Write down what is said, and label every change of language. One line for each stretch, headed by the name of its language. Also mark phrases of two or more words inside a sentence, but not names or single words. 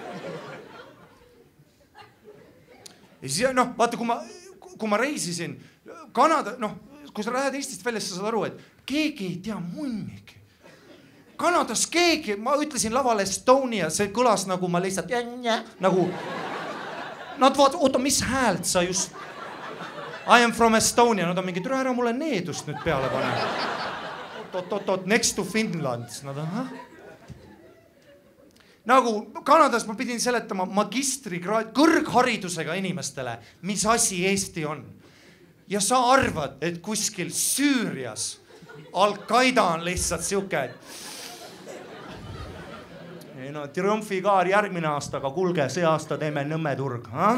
Estonian: Ja siis, vaata, kui ma reisisin Kanada, kui sa lähed Eestist välja, sa saad aru, et keegi ei tea munnigi. Kanadas keegi, ma ütlesin laval Estonia, see kõlas nagu ma lihtsalt nagu nad vaat, oota, mis häält sa just
English: I am from Estonia,
Estonian: nad on mingi, türa ära mulle needust nüüd peale pane. Oot,
English: next to Finland.
Estonian: Nad on, Nagu Kanadas ma pidin seletama magistrikraad, kõrgharidusega inimestele, mis asi Eesti on. Ja sa arvad, et kuskil Süürias Al-Qaeda on lihtsalt siuke, et triumfikaar järgmine aasta, aga kulge, see aasta teeme Nõmmeturg.